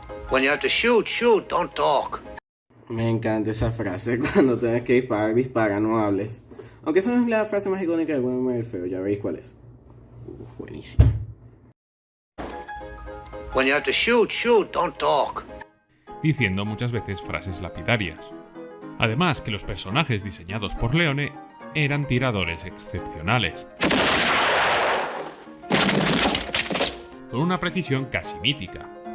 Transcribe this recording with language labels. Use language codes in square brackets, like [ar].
[en] When you have to shoot, don't talk. [es] Me encanta esa frase, cuando tengas que disparar, dispara, no hables. Aunque esa no es la frase más icónica del bueno, el feo, ya veis cuál es. Buenísimo. [en] When you have to shoot, shoot, don't talk. [es] Diciendo muchas veces frases lapidarias. Además que los personajes diseñados por Leone eran tiradores excepcionales, con una precisión casi mítica.